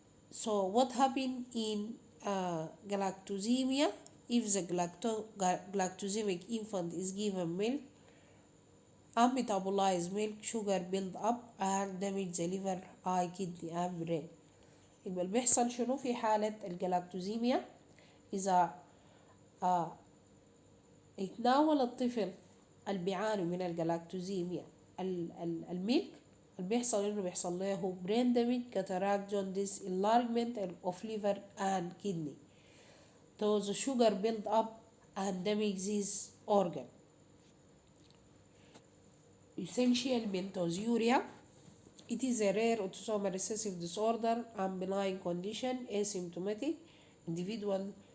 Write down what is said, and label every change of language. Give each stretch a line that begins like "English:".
English: So what happened in galactosemia? If the galactosemic infant is given milk, unmetabolized milk sugar build up and damage the liver, eye, kidney and brain.
Arabic: يبقى اللي بيحصل شنو في حالة الجلاكتوزيميا؟ إذا يتناول الطفل اللي بيعاني من الجلاكتوزيميا الميلك، اللي بيحصل إنه بيحصل له
English: brain damage, cataract, jaundice, enlargement of liver and kidney. So the sugar build up and damage this organ. Essential Bentosuria. It is a rare autosomal recessive disorder and benign condition, asymptomatic. Individual